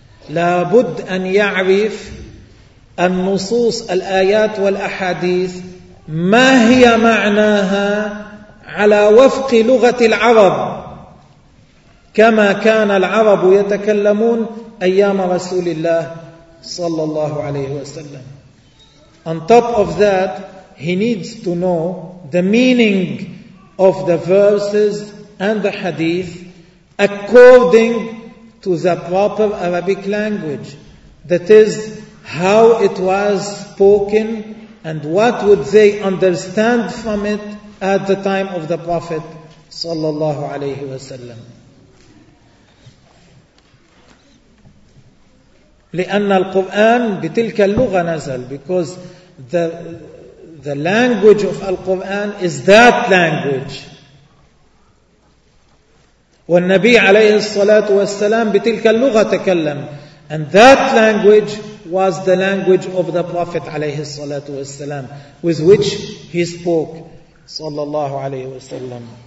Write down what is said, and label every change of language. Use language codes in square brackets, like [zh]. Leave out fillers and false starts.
[ar] لابد أن يعرف النصوص الآيات والأحاديث ما هي معناها على وفق لغة العرب، كما كان العرب يتكلمون أيام رسول الله صلى الله عليه وسلم. [en] On top of that, he needs to know the meaning of the verses and the hadith according to the proper Arabic language. That is, how it was spoken and what would they understand from it at the time of the Prophet [ar] sallallahu alayhi wa sallam. لأن القرآن بتلك اللغة نزل, [en] because the language of Al-Quran is that language. [ar] والنبي عليه الصلاة والسلام بتلك اللغة تكلم, [en] and that language was the language of the Prophet عليه الصلاة والسلام, with which he spoke [ar] صلى الله عليه وسلم.